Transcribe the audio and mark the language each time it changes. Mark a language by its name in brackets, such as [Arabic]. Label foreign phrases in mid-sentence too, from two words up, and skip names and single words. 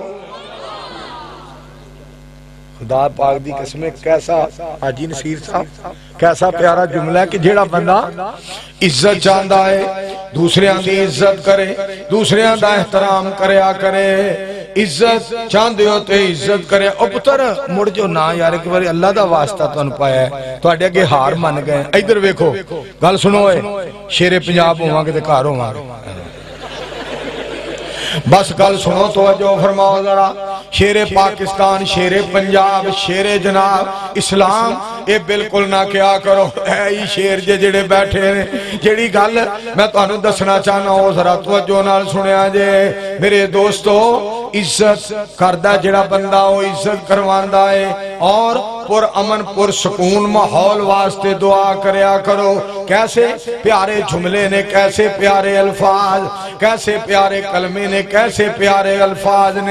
[Punjabi] خدا پاک دی قسم، کیسا حاجی نصیر صاحب کیسا پیارا جملہ ہے کہ جیڑا بندہ عزت چاہتا ہے دوسرے دی عزت کرے، دوسرے دا احترام کریا کرے، عزت چاہتے ہو تے عزت کرے۔ او پتر مڑ جو نا یار ایک بار اللہ دا واسطہ تو پایا ہے تو آڈے اگے ہار من گئے۔ ادھر ویکھو گل سنو اے، شیر پنجاب ہواں گے تے گھر ہواں گے، بس گل سنو توجہ فرماؤ ذرا۔ شیر پاکستان، شیر پنجاب، شیر جناب اسلام، اے بالکل نہ کیا کرو۔ اے ہی شیر جڑے بیٹھے ہیں، جڑی گل میں تانوں دسنا چاہنا ہوں ذرا توجہ نال سنیا جے میرے دوستو۔ عزت کردہ جڑا بندہ ہو عزت کرواندا ہے، اور پر امن پر سکون ماحول واسطے دعا کریا کرو۔ کیسے پیارے جملے نے، کیسے پیارے الفاظ، کیسے پیارے کلمے نے، کیسے پیارے الفاظ نے۔